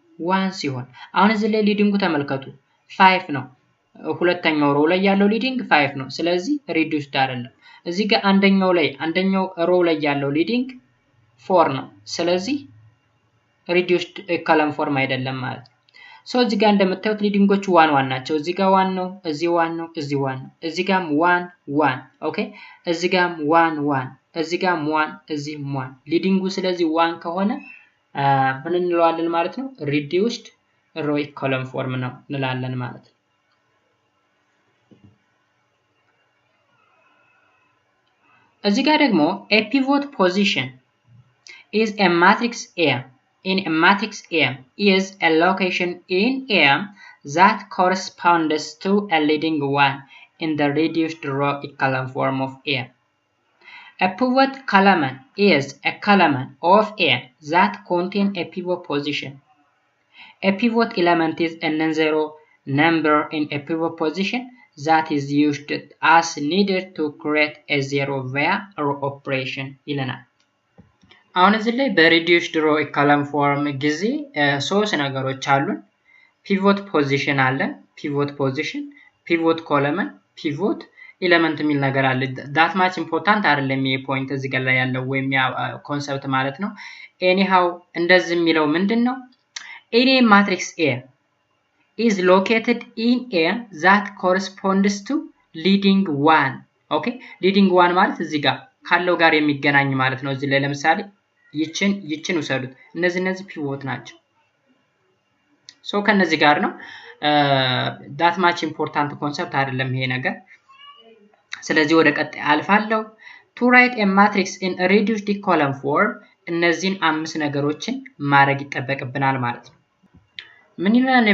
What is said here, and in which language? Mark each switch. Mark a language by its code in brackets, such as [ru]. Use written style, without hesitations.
[am] 1 ሲሆን። አሁን እዚህ ላይ ሊዲንጉ ተመልከቱ 5 ነው። ሁለተኛው ሮው ላይ ያለው ሊዲንግ 5 ነው። ስለዚህ ሪዲዩስድ አይደለም። እዚህ ጋር አንደኛው ሮው ላይ ያለው ሊዲንግ 4 ነው። ስለዚህ ሪዲዩስድ ኢኮለን ፎርም አይደለም ማለት ነው። ሶ እዚህ ጋር እንደምታዩት ሊዲንጎቹ 1 1 ናቸው። እዚህ ጋር 1 ነው፣ እዚህ 1 ነው፣ እዚህ 1 ነው። እዚህ ጋርም 1 1 ኦኬ። እዚህ ጋርም 1 1 እዚህ ጋርም 1 እዚህ 1 ሊዲንጉ ስለዚህ 1 ከሆነ ምን እንለዋለን ማለት ነው? ሪዲዩስድ ሮው ኢኮለን ፎርም ነው እንላለን ማለት ነው። እዚህ ጋር ደግሞ [en] a pivot position is a matrix A. In a matrix A is a location in A that corresponds to a leading one in the reduced row echelon form of A. A pivot column is a column of A that contains a pivot position. A pivot element is a non-zero number in a pivot position that is used as needed to create a zero via row operation [am] ይለናል። አሁን እዚህ ላይ በሪዲዩስድ ሮው ኢኮለን ፎርም ጊዜ ሶስት ነገሮች አሉን። ፒቮት ፖዚሽን አለን፣ ፒቮት ፖዚሽን፣ ፒቮት ኮለመን፣ ፒቮት ኤሌመንት የሚል ነገር አለ። ዳት ማች ኢምፖርታንት አይደለም ይሄ ፖይንት እዚህ ጋር ላይ ያለው ወይም ያ ኮንሰፕት ማለት ነው። ኤኒሃው እንደዚህ የሚለው ምንድነው? [en] any matrix A is located in A that corresponds to leading one. [am] okay leading one ማለት እዚህ ጋር ካለው ጋር የሚገናኝ ማለት ነው። እዚህ ላይ ለምሳሌ ይችን ውሰዱት። እነዚህ ፒቮት ናቸው። ሶ ከነዚህ ጋር ነው ዳት ማች ኢምፖርታንት ኮንሰፕት አይደለም ይሄ ነገር። ስለዚህ ወደ ቀጣይ አልፋለሁ። [en] to write a matrix in a reduced echelon form [am] እነዚህን 5 ነገሮችን ማድረግ ይጠበቅብናል ማለት ነው። ምን ይላል?